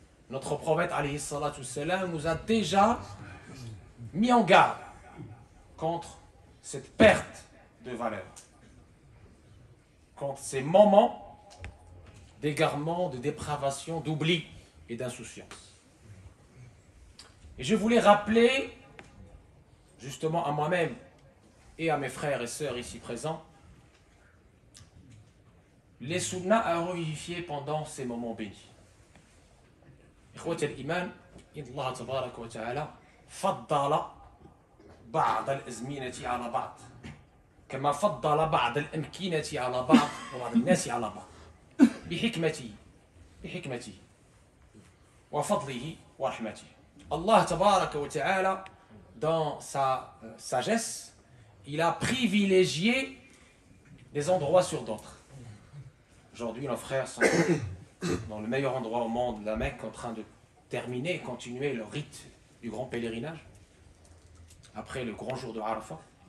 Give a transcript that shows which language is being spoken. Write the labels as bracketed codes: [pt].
[fr] Notre prophète [ar] alayhi salatu wassalam [fr] nous a déjà mis en garde contre cette perte de valeurs, contre ces moments d'égarement, de dépravation, d'oubli et d'insouciance. Et je voulais rappeler, justement à moi-même et à mes frères et sœurs ici présents, les sunnas à revivifier pendant ces moments bénis. [ar] إخوة الإيمان، إن الله تبارك وتعالى فضل بعض الأزمنة على بعض كما فضل بعض الأمكنة على بعض وبعض الناس على بعض بحكمته وفضله ورحمته. [fr] Allah [ar] tabaraka wa ta'ala, [fr] dans sa sagesse, il a privilégié des endroits sur d'autres. Aujourd'hui, nos frères sont dans le meilleur endroit au monde, la Mecque, en train de terminer et continuer le rite du grand pèlerinage après le grand jour de Arafat.